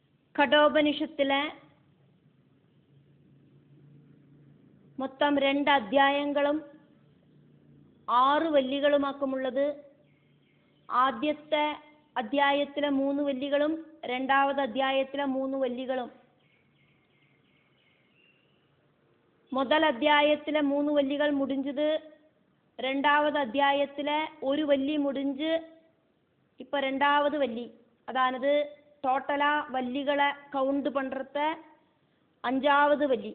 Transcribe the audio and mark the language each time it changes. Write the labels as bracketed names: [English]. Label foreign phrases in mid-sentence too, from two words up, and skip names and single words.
[Malayalam] കഠോപനിഷത്തിലെ മൊത്തം 2 അധ്യായങ്ങളും 6 വല്ലികളുമാക്കുമുള്ളത്. ആദ്യത്തെ അധ്യായത്തിലെ 3 വല്ലികളും രണ്ടാമത്തെ അധ്യായത്തിലെ 3 വല്ലികളും. [Tamil] முதல் அத்தியாயத்திலே 3 வள்ளிகள் முடிஞ்சது. ரெண்டாவது அத்தியாயத்திலே ஒரு வள்ளி முடிஞ்சு இப்போ ரெண்டாவது வள்ளி. அதானது டோட்டலா வள்ளிகளை கவுண்ட் பண்றத 5வது வள்ளி.